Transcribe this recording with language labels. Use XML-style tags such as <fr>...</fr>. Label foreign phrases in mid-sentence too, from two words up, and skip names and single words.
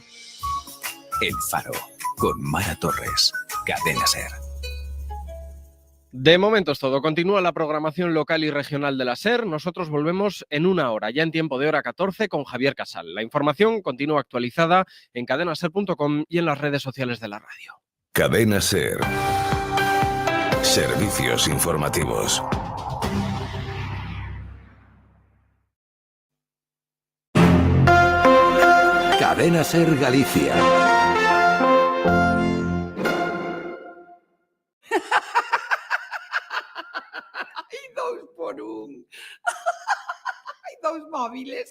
<es>El Faro, con Mara Torres, Cadena SER. De momento es todo. Continúa la programación local y regional de la SER. Nosotros volvemos en una hora, ya en tiempo de hora 14, con Javier Casal. La información continúa actualizada en cadenaser.com y en las redes sociales de la radio. Cadena SER. Servicios informativos. Cadena SER Galicia. Dos móviles.</es>